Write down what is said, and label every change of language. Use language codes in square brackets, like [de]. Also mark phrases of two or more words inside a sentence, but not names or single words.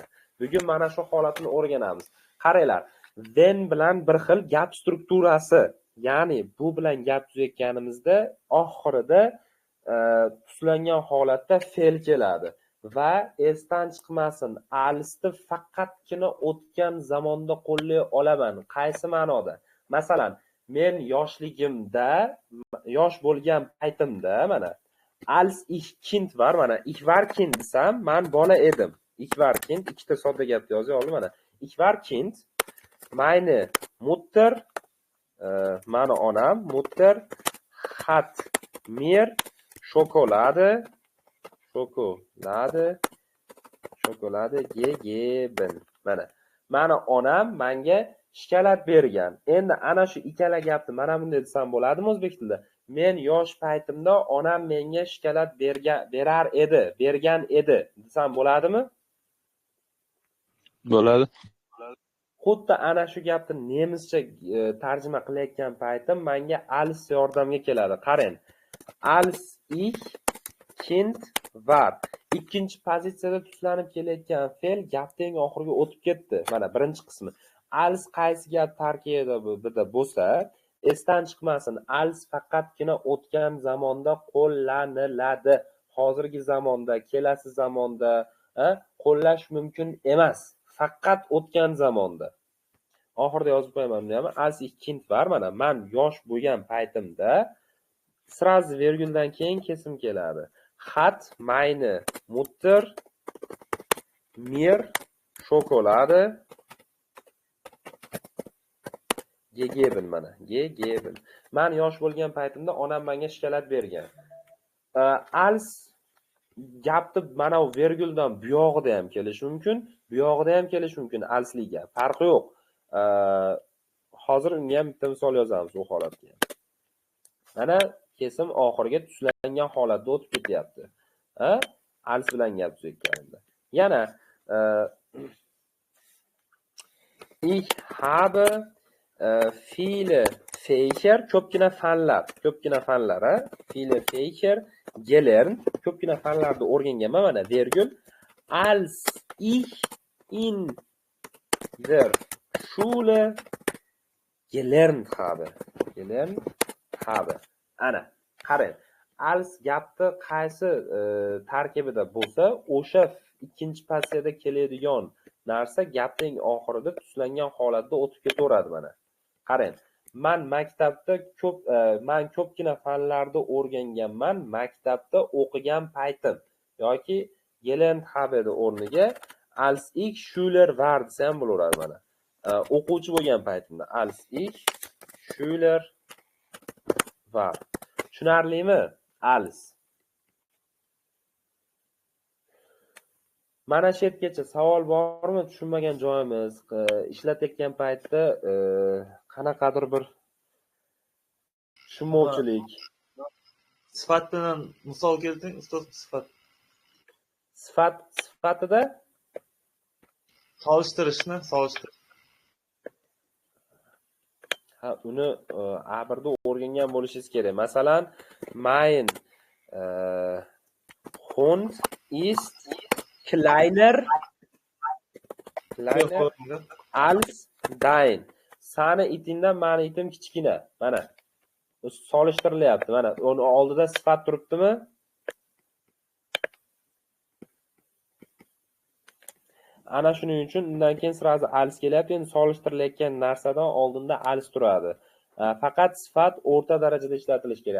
[uz] Bugun mana shu holatni o'rganamiz. Qaranglar, when bilan bir xil gap strukturasi, ya'ni bu bilan gap tuzayotganimizda oxirida tuslangan holatda fe'l keladi va esdan chiqmasin, alsni faqatgina o'tgan zamonda qo'llay olaman. Qaysi ma'noda? Masalan, men yoshligimda, yosh bo'lgan paytimda mana [de] als ich Kind var, [uz] mana [de] ich war Kind [uz] desam, men bola edim. [de] Ich war Kind, [uz] ikkita sodda gapni yozib oldim mana. [de] Ich war Kind, meine Mutter, meine onam, Mutter hat mir Schokolade gegeben. [uz] Mana onam menga shokolad bergan. Endi ana shu ikkala gapni mana bunday desam bo'ladimi o'zbek tilida? Men yosh paytimda onam menga shokolad bergan edi desam bo'ladimi? Bo'ladi. Xuddi ana shu gapni nemischa tarjima qilayotgan paytim menga als yordamga keladi. Qarang. [de] Als ich Kind var. [uz] Ikkinchi pozitsiyada tuslanib kelayotgan fe'l gapning oxiriga o'tib ketdi. Mana birinchi qismi. Als qaysi gap tarkibida bo'lsa, esdan chiqmasin. Als faqatgina o'tgan zamonda qo'llaniladi. Hozirgi zamonda, kelasi zamonda qo'llash mumkin emas. Faqat o'tgan zamonda. Oxirida yozib qo'yaman buni ham. [de] Als ich Kind var. [uz] Mana men yosh bo'lgan paytimda sraz verguldan keyin kesim keladi. [de] Hat meine Mutter mir Schokolade gegeben mana. Gegeben. [uz] Men yosh bo'lgan paytimda onam menga shokolad bergan. Als gapni mana bu verguldan bu yog'ida ham kelishi mumkin, bu yog'ida ham kelishi mumkin alsliga. Farqi yo'q. Hozir unga ham bitta misol yozamiz bu holatga. Mana kesim oxiriga tuslangan holatda o'tib ketyapti. Als bilan gap tuzayotganimda. [de] Yana ich habe viele Fächer, [uz] ko'pgina fanlar, [de] viele Fächer gelernt, [uz] ko'pgina fanlarni o'rganganman mana vergul. [de] Als ich in der Schule gelernt habe. [uz] Ana, qarang. Als gapni qaysi tarkibida bo'lsa, o'sha ikkinchi pozitsiyada keladigan narsa gapning oxirida tuslangan holatda o'tib ketaveradi mana. Qarang. Men maktabda ko'pgina fanlarni o'rganganman, maktabda o'qigan paytim yoki [de] gelernt habe [uz] o'rniga [de] als ich Schüler war [uz] desa ham bo'laveradi mana. O'quvchi bo'lgan paytimda [de] als ich Schüler war. [uz] Tushunarlimi? Als. Mana shu yergacha savol bormi? Tushunmagan joyimiz, ishlatayotgan paytda qanaqadir bir tushunmovchilik. Sifat bilan misol keltiring, ustoz, sifat. Sifatida solishtirish. Uni A1da o'rgangan bo'lishingiz kerak. Masalan, [de] mein Hund ist kleiner als dein. [uz] Sani itingdan meni itim kichkina. Mana. Solishtirilyapti. Mana uni oldida sifat turibdimi? Ana shuning uchun undan keyin sirazi als kelyapti. Endi solishtirilayotgan narsadan oldinda als turadi. Faqat sifat o'rta darajada ishlatilishi kerak.